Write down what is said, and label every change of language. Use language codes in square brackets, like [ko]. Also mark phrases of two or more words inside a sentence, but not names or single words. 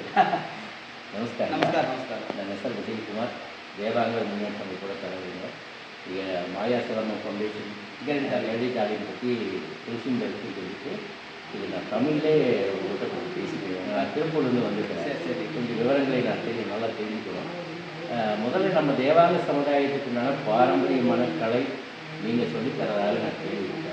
[kn] ನಮಸ್ಕಾರ ನಮಸ್ಕಾರ ನಮಸ್ಕಾರ. ನನ್ನ ಹೆಸರು ವಿಜಯ್ ಕುಮಾರ್, ದೇವಾಂಗ ಮುನ್ನೇಟಂ ಕೂಡ தலைவருங்க. [ta] ಈಗ மாயாசலம ஃபவுண்டேஷன் எழுதி தாலியை பற்றி தெரிஞ்சுன்னு சொல்லிட்டு இது நான் தமிழ்லே உங்கள்கிட்ட கொஞ்சம் பேசிக்கிறேன். நான் திருப்பூர்லேருந்து வந்திருக்கிறேன். சரி சரி. கொஞ்சம் விவரங்களை நான் நல்லா தெரிஞ்சுக்கணும். முதல்ல நம்ம தேவாங்க சமுதாயத்துக்குண்டான பாரம்பரியமான கலை நீங்கள் சொல்லித்தரதாக நான் கேள்விப்பட்டேன்.